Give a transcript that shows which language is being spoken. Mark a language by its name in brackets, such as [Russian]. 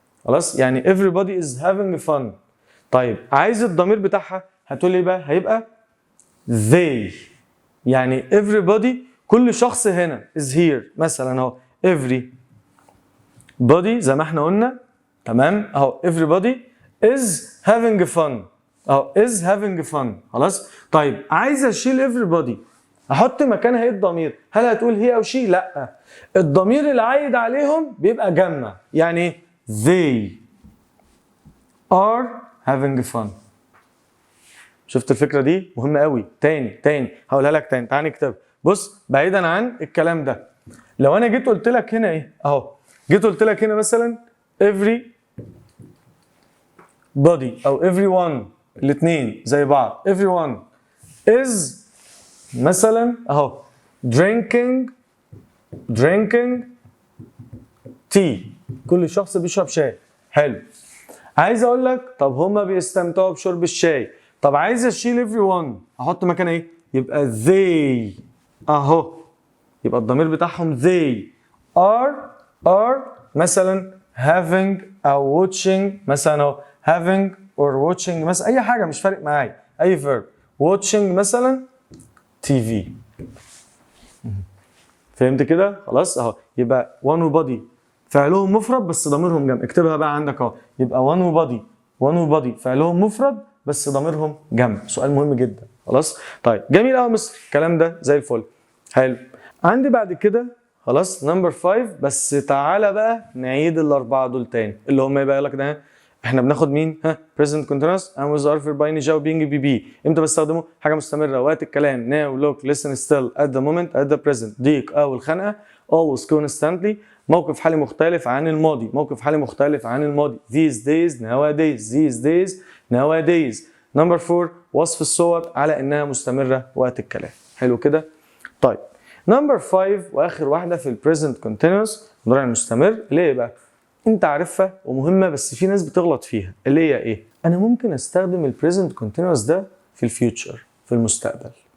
[English] خلاص يعني everybody is having fun. [Arabic] طيب عايز الضمير بتاعها، هتقول لي بقى هيبقى they، يعني everybody كل شخص هنا is here مثلا اهو every body زي ما احنا قلنا. [English] تمام اهو everybody is having fun، اهو is having fun. [Arabic] خلاص طيب عايز اشيل everybody، احط مكانها ايه الضمير؟ هل هتقول هي او شي؟ لا، الضمير اللي عايد عليهم بيبقى جمع. [English] يعني ايه؟ they are having fun. [Arabic] شفت الفكره دي مهمه قوي. تاني هقولها لك تاني، تعال نكتب. بص بعيدا عن الكلام ده، لو انا جيت قلت لك هنا ايه اهو، جيت قلت لك هنا مثلا every body او everyone، الاثنين زي بعض. everyone is مثلا اهو drinking tea، كل شخص بيشرب شاي. حلو. عايز اقول لك طب هما بيستمتعوا بشرب الشاي، طب عايز اشيل everyone احط مكانها ايه؟ يبقى they اهو، يبقى الضمير بتاعهم they are مثلا having او watching مثلا اهو having or watching مثلا اي حاجه مش فارق معايا، اي verb. [English] watching مثلا TV. [Arabic] فهمت كده؟ خلاص اهو. يبقى one وبادي فعلهم مفرد بس ضميرهم جمع. اكتبها بقى عندك اهو. يبقى one وبادي فعلهم مفرد بس ضميرهم جمع. سؤال مهم جدا. خلاص طيب جميل قوي مصر، الكلام ده زي الفل. حلو. عندي بعد كده خلاص نمبر 5. بس تعالى بقى نعيد الاربعه دول تاني، اللي هم يبقى لك ده احنا بناخد مين؟ present continuous and with ظرف الباين جاو بينج بي بي. امتى بستخدمه؟ حاجه مستمره وقت الكلام. [English] now look listen still at the moment at the present. [Arabic] ضيق او الخنقه always constantly. موقف حالي مختلف عن الماضي، موقف حالي مختلف عن الماضي. [English] these days nowadays these days nowadays. [Arabic] نمبر 4 وصف الصور على انها مستمره وقت الكلام. حلو كده؟ طيب نمبر 5 واخر واحده في البريزنت كونتينوس المضارع المستمر، اللي هي بقى انت عارفها ومهمه بس في ناس بتغلط فيها، اللي هي ايه؟ انا ممكن استخدم البريزنت كونتينوس ده في الفيوتشر، في المستقبل.